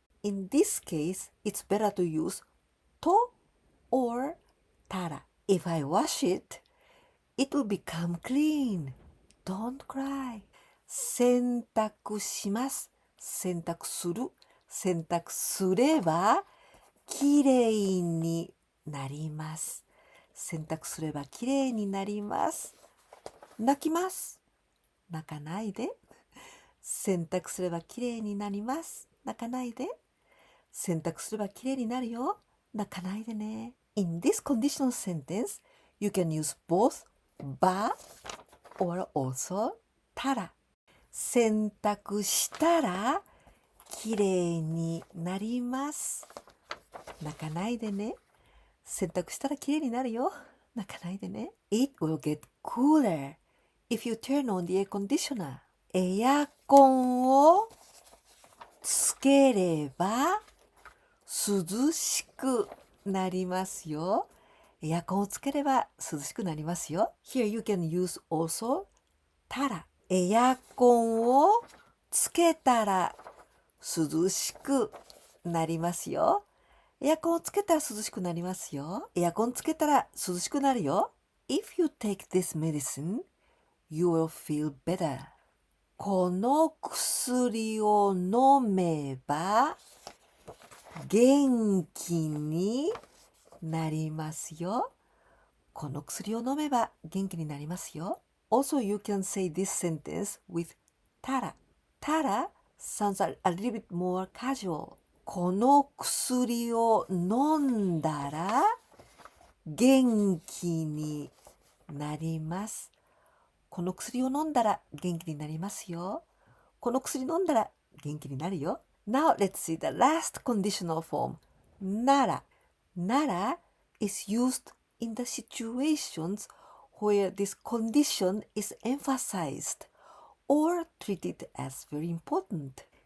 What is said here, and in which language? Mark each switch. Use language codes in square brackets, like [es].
[en] In this case, it's better to use to or tara. If I wash it, it will become clean. Don't cry. [ja] 洗濯します。洗濯すればきれいになります。洗濯すればきれいになります。泣きます。泣かないで。洗濯すればきれいになります。泣かないで。洗濯すればきれいになるよ。泣かないでね。 [en] In this conditional sentence, you can use both ba or also tara. [ja] 洗濯したらきれいになります。泣かないでね。洗濯したらきれいになるよ。泣かないでね。 [en] It will get cooler if you turn on the air conditioner. [ja] エアコンをつければ涼しくなりますよ。エアコンをつければ涼しくなりますよ。 [en] Here you can use also たら。 [ja] エアコンをつけたら涼しくなりますよ。エアコンをつけたら涼しくなりますよ。エアコンつけたら涼しくなるよ。 [en] If you take this medicine, you will feel better. [ja] この薬を飲めば元気になりますよ。この薬を飲めば元気になりますよ。 [en] Also, you can say this sentence with tara. Tara sounds a little bit more casual. [ja] この薬を飲んだら元気になります。この薬を飲んだら元気になりますよ。この薬飲んだら元気になるよ。 [en] Now let's see the last conditional form. Nara. Nara is used in the situations where this condition is emphasized or treated as very important.